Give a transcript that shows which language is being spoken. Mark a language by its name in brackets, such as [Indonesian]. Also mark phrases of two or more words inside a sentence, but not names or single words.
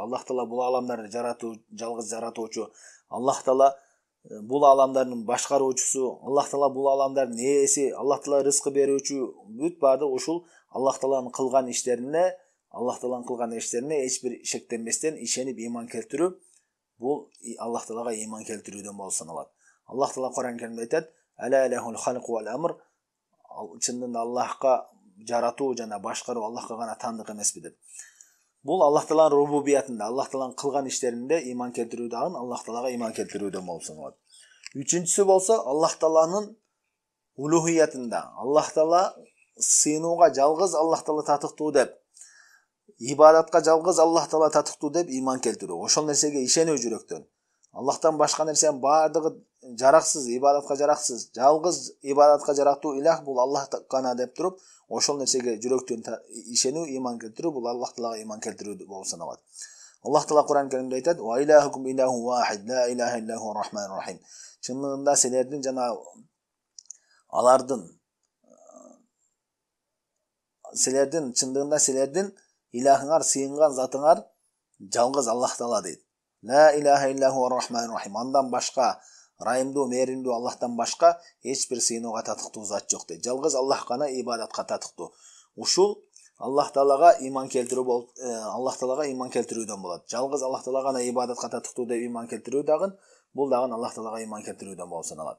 [Kyrgyz] Аллах Таала бул аламдарды жаратуу, жалгыз жаратуучу, Аллах Таала бул аламдардын башкаруучусу, Аллах Таала бул аламдардын ээси, Аллах Таала рызкы берүүчү, бүт баардыгы ушул Аллах Тааланын кылган иштерине, Аллах Тааланын кылган иштерине эч бир шектенбестен ишенип иман келтирүү, бул Аллах Таалага иман келтирүүдөн болуп саналат. Аллах Таала Кур'ан Каримде айтат: [Arabic] "ألا له الخلق والأمر." [Kyrgyz] Чындыгында Аллахка жаратуу жана башкаруу Аллахка гана таандык эмеспи деп. Бул Аллах Тааланын рубубиятында, Аллах Тааланын кылган иштеринде иман келтирүү дагы Аллах Таалага иман келтирүүдөн болуп саналат. Үчүнчүсү болсо Аллах Тааланын улухиятында, Аллах Таала сыйынууга жалгыз Аллах Таала татыктуу деп, ибадатка жалгыз Аллах Таала татыктуу деп иман келтирүү. Ошол нерсеге ишенүү жүрөктөн. Аллахтан башка нерсенин баардыгы жараксыз, ибадатка жараксыз, жалгыз ибадатка жарактуу илах бул Аллах гана деп туруп, ошол нерсеге жүрөктөн ишенүү, иман келтирүү бул Аллах Таалага иман келтирүү болуп саналат. Аллах Таала Кур'ан Каримде айтат: [Arabic] "وإلهكم إله واحد، لا إله إلا هو الرحمن الرحيم." [Kyrgyz] Чынында силердин жана алардын чындыгында силердин илахыңар, сыйынган затыңар жалгыз Аллах Таала дейт. [Arabic] لا إله إلا هو الرحمن الرحيم. [Kyrgyz] Андан башка райымдуу, мээримдүү Аллахтан башка эч бир сыйынууга татыктуу зат жок дейт. Жалгыз Аллах гана ибадатка татыктуу. Ушул Аллах Таалага иман келтирүү болуп, Аллах Таалага иман келтирүүдөн болот. Жалгыз Аллах Таала гана ибадатка татыктуу деп иман келтирүү дагы бул дагы Аллах Таалага иман келтирүүдөн болуп саналат.